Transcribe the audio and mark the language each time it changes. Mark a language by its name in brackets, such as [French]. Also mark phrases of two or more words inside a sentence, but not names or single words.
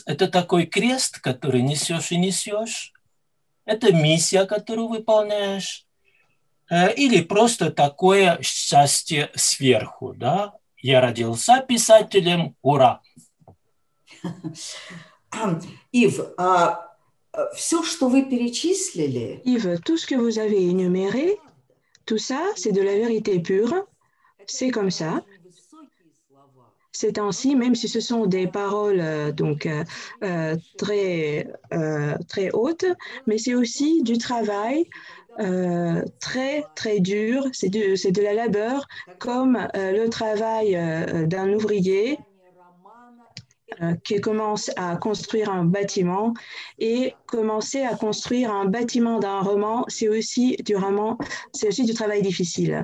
[Russian] Это такой крест, который несешь и несешь? Это миссия, которую выполняешь? Или просто такое счастье сверху, да? Я родился писателем, ура! Yves, все, что вы перечислили... [French] Yves, tout ce que vous avez énuméré, tout ça, c'est de la vérité pure. C'est comme ça. Ces temps-ci, même si ce sont des paroles très hautes, mais c'est aussi du travail très, très dur, c'est de la labeur, comme le travail d'un ouvrier qui commence à construire un bâtiment, et commencer à construire un bâtiment d'un roman, c'est aussi du travail difficile.